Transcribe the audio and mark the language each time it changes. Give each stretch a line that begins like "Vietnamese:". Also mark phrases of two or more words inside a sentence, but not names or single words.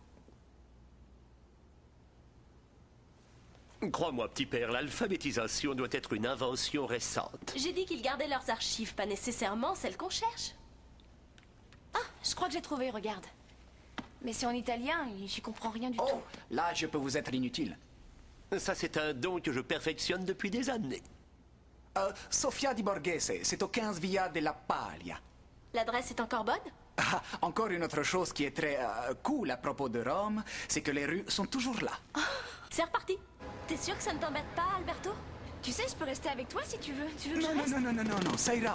French: Crois-moi, petit père, l'alphabétisation doit être une invention récente. J'ai dit qu'ils gardaient leurs archives, pas nécessairement celles qu'on cherche. Ah, je crois que j'ai trouvé, regarde. Mais c'est en italien et j'y comprends rien du tout. Oh, là, je peux vous être inutile. Ça, c'est un don que je perfectionne depuis des années. Sofia di Borghese, c'est au 15 Via della Paglia. L'adresse est encore bonne? Ah, encore une autre chose qui est très cool à propos de Rome, c'est que les rues sont toujours là. C'est reparti. T'es sûr que ça ne t'embête pas, Alberto? Tu sais, je peux rester avec toi si tu veux. Tu veux que Non, je non, reste? non, non, non, non, ça ira.